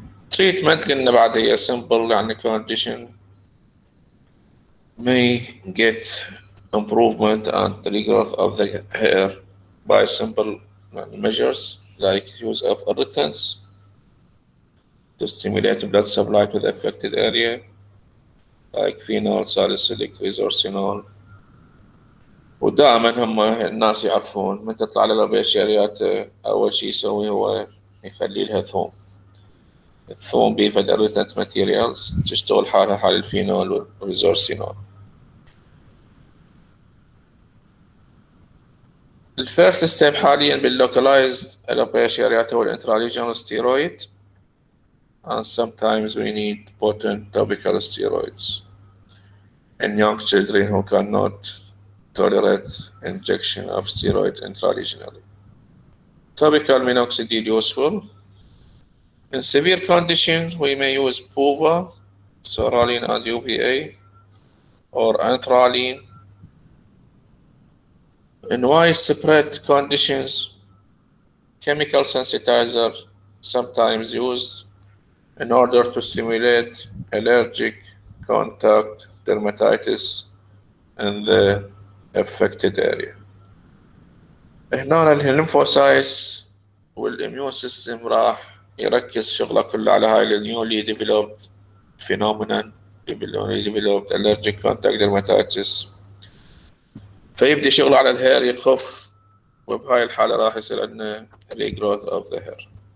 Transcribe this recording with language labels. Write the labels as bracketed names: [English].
[English] Treatment [Arabic] قلنا بعد هي [English] simple يعني condition may get improvement and regrowth of the hair by simple measures like use of irritants to stimulate blood supply to the affected area like phenol, salicylic, resorcinol. [Arabic] ودائما هم الناس يعرفون من تطلع له بشريات أول شيء يسوي هو يخلي لها ثوم. الثوم بيفيد [English] irritant materials [Arabic] تشتغل حالها حال الفينول والريزورسينول. الفيرست ستيب حاليا باللوكلايزد [English] alopecia areata والانتراليجنال steroid, and sometimes we need potent topical steroids in young children who cannot tolerate injection of steroid intralegionally. Topical minoxidil useful. In severe conditions, we may use PUVA, psoralen and UVA, or anthraline. In widespread conditions, chemical sensitizer sometimes used in order to stimulate allergic contact dermatitis in the affected area. [Arabic] هنا الليمفوسايتس والاميون سيستم راح يركز شغله كله على هاي النيولي ديفلوبد فينومينال ديفلوبد [English] allergic contact dermatitis، [Arabic] فيبدي شغله على الهير يخف، وبهاي الحالة راح يصير عندنا regrowth of the hair.